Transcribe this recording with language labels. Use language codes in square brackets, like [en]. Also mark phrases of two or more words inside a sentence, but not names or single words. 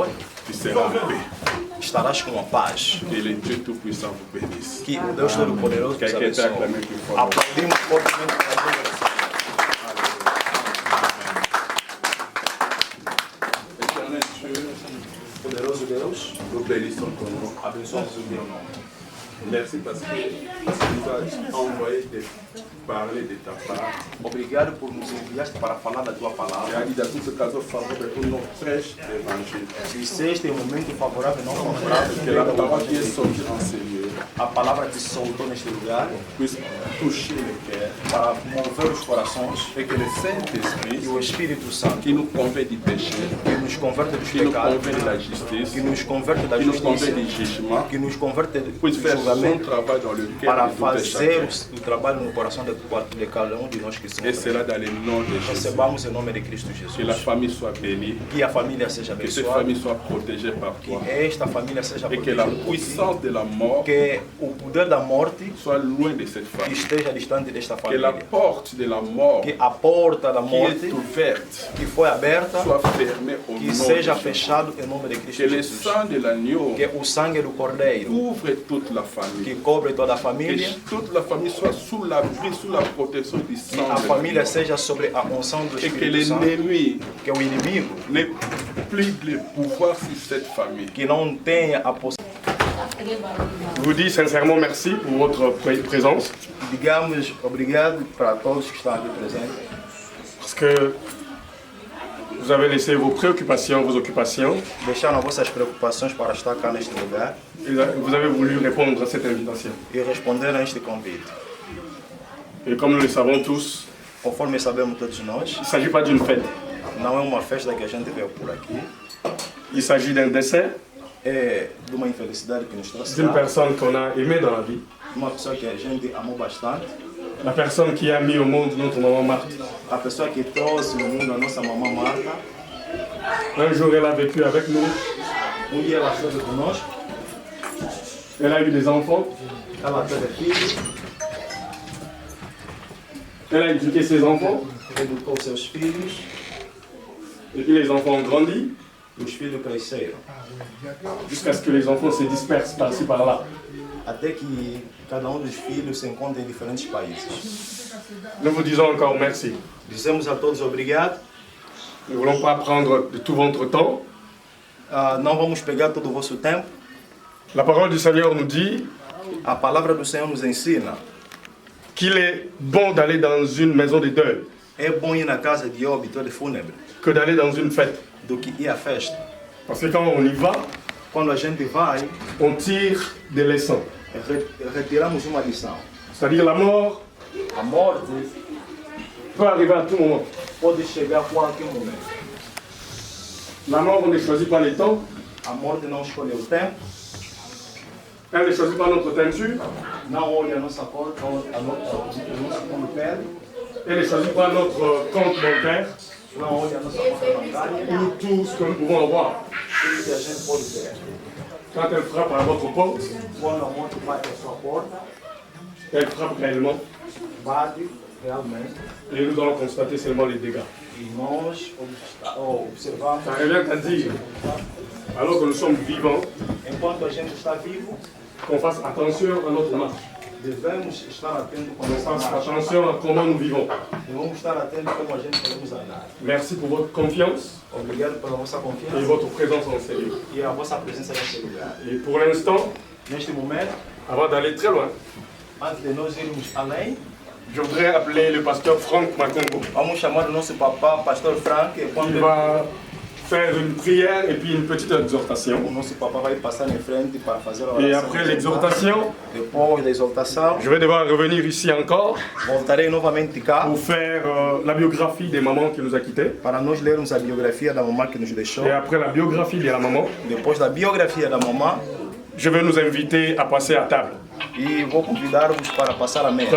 [fr] tu seras en paix. [pt] Estarás com a paz. [fr] Que le Dieu Tout-Puissant vous bénisse. [pt] Que o Deus Todo-Poderoso vos abençoe. Aplaudimos fortemente para Deus. Poderoso Deus, [fr] nous bénissons ton nom. [pt] Abençoamos o teu nome. [fr] Merci parce que tu nous as envoyé de parler de ta part. [pt] Obrigado por nos enviaste para falar da tua palavra. E ainda [fr] tout ce [pt] caso favorável [fr] pour nos prêches l'évangile. [pt] Este é um momento favorável, não favorável. [fr] Que la parole qui est sortie en ce lieu. [pt] A palavra que soltou neste lugar [fr] puisse toucher le cœur, [pt] para mover os corações, [fr] et que le Saint-Esprit, [pt] e o Espírito Santo, [fr] qui nous convainc du péché, [pt] que nos converte dos [fr] qui nous [pt] pecados, [fr] convainc de la justice, [pt] que nos converte da [fr] qui nous [pt] justiça, [fr] convainc du jugement, [pt] que nos converte do [fr] puisse faire son [pt] julgamento, [fr] travail dans le cœur [pt] para [fr] de tout et [pt] fazer [fr] chacun. [pt] o trabalho no coração de cada de nós que somos. [fr] Et cela dans le nom de Jésus. [pt] Recebamos em nome de Cristo Jesus. [fr] Que la famille soit bénie, [pt] que a família seja [fr] que cette [pt] abençoada, [fr] famille soit protégée par toi, [pt] que esta família seja [fr] et que la [pt] protegida por ti, [fr] puissance de la mort [pt] que o poder da morte [fr] soit loin de cette famille. [pt] esteja distante desta [fr] Que la [pt] família, [fr] porte de la mort [pt] que a porta da [fr] qui [pt] morte [fr] est ouverte [pt] que foi aberta [fr] soit fermée au [pt] que [fr] nom [pt] seja [fr] de Jésus. [pt] fechado em nome de Cristo [fr] Que le [pt] Jesus, [fr] sang de l'agneau [pt] que o sangue do Cordeiro [fr] couvre toute la famille. [pt] que cobre toda a [fr] Que [pt] família, [fr] toute la famille soit sous l'abri, sous la protection du [pt] que [fr] sang [pt] a [fr] de [pt] família [fr] l'agneau. [pt] seja sobre a unção do [fr] Et que [pt] Espírito Santo, [fr] l'ennemi [pt] que o inimigo [fr] n'ait plus le pouvoir sur cette famille. [pt] que não tenha a possibilidade. [fr] Je vous dis sincèrement merci pour votre présence. [pt] Digamos obrigado para todos que estão aqui presentes. [fr] Parce que vous avez laissé vos préoccupations, vos occupations. [pt] Deixaram vossas preocupações para estar cá neste lugar [fr] Et vous avez voulu répondre à cette invitation. [pt] e responder a este convite. [fr] Et comme nous le savons tous, [pt] Conforme sabemos todos nós, [fr] il ne s'agit pas d'une fête. [pt] não é uma festa que a gente veio por aqui, [fr] Il s'agit d'un décès [pt] é de uma infelicidade que nos trouxe [fr] d'une [pt] cá, [fr] personne qu'on a aimée dans la vie. [pt] de uma pessoa que a gente amou bastante, [fr] La personne qui a mis au monde notre maman Marthe. [pt] a pessoa que trouxe no mundo a nossa mamã Marta. [fr] Un jour, elle a vécu avec nous. [pt] Dia ela esteve conosco, [fr] Elle a eu des enfants. [pt] ela teve filhos, [fr] Elle a éduqué ses enfants. [pt] educou seus filhos, [fr] Et puis les enfants ont grandi. [pt] e os filhos cresceram. [fr] Jusqu'à ce que les enfants se dispersent par-ci par-là. [pt] Até que cada dos filhos se encontra em diferentes países. [fr] Nous vous disons encore merci. [pt] Dizemos a todos obrigado. [fr] Nous ne voulons pas prendre de tout votre temps. [pt] Não vamos pegar todo o vosso tempo. [fr] La parole du Seigneur nous dit [pt] A palavra do Senhor nos ensina. [fr] qu'il est bon d'aller dans une maison de deuil [pt] É bom ir na casa de óbito de fúnebre [fr] que d'aller dans une fête. [pt] do que ir à festa. [fr] Parce que quand on y va, [pt] Quando a gente vai, [fr] on tire des leçons. [pt] retiramos uma lição. [fr] C'est-à-dire la mort [pt] A morte [fr] peut arriver à tout moment. [pt] pode chegar a qualquer momento. [fr] La mort, on ne choisit pas les temps. [pt] A morte não escolhe o tempo, [fr] Elle ne choisit pas notre teinture. [pt] não olha a nossa cor, o nosso cor de pele, [fr] Elle ne choisit pas notre compte bancaire [pt] não olha a nossa conta bancária, [fr] ou tout ce que nous pouvons avoir. [pt] tudo que a gente pode ter. [fr] Quand elle frappe à votre porte, [pt] Quando a morte bate a sua porta, [fr] elle frappe réellement. [pt] bate realmente, [fr] Et nous allons constater seulement les dégâts. [pt] e nós observamos, [fr] Ça revient à dire, alors que nous sommes vivants, [pt] enquanto a gente está vivo, [fr] qu'on fasse attention à notre marche. [pt] devemos estar atentos com [fr] Qu'on [pt] nossa [fr] fasse [pt] marcha. [fr] attention à comment nous vivons. [pt] Devemos estar atentos como a gente podemos andar. [fr] Merci pour votre confiance [pt] Obrigado pela vossa [fr] et [pt] confiança [fr] votre présence en ce lieu. [pt] e a vossa presença nesse lugar. [fr] Et pour l'instant, [pt] Neste momento, [fr] avant d'aller très loin, [pt] antes de nós irmos além, [fr] je voudrais appeler le pasteur Franck Makongo, [pt] vamos chamar o nosso papá, pastor Frank, [fr] qui va faire une prière et puis une petite exhortation. [pt] Nosso papa vai passar em frente para fazer a [fr] Et [pt] oração. [fr] après l'exhortation, [pt] Depois da exortação, [fr] je vais devoir revenir ici encore [pt] voltarei novamente cá [fr] pour faire la biographie des mamans qui nous a quittés. [pt] para nós lermos a biografia da mamã que nos deixou. [fr] Et après la biographie de la maman, [pt] Depois da biografia da mamã, [fr] je vais nous inviter à passer à table. [pt] e vou convidar-vos para passar a mesa.